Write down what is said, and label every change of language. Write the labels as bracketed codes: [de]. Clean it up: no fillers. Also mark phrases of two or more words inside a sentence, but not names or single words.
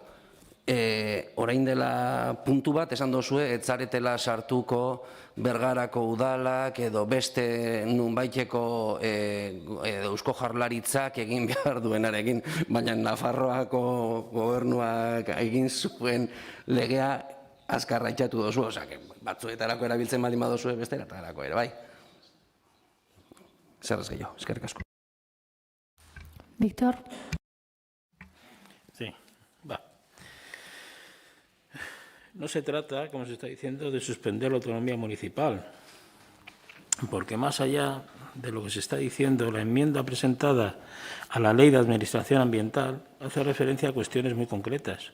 [eu] Orain dela puntu bat, esan dozue, etzaretela sartuko Bergarako udalak edo beste nunbaiteko Eusko Jaurlaritzak egin behar duenarekin, baina Nafarroako gobernuak egin zuen legea azkarra itxatu dozu, batzuetarako erabiltzen baldin badozue besteratarako ere, bai. Zer ez gehiago, eskerrik asko. Víctor. [es] Sí, va. No se trata, como se está diciendo, de suspender la autonomía municipal, porque más allá de lo que se está diciendo, la enmienda presentada a la Ley de Administración Ambiental hace referencia a cuestiones muy concretas.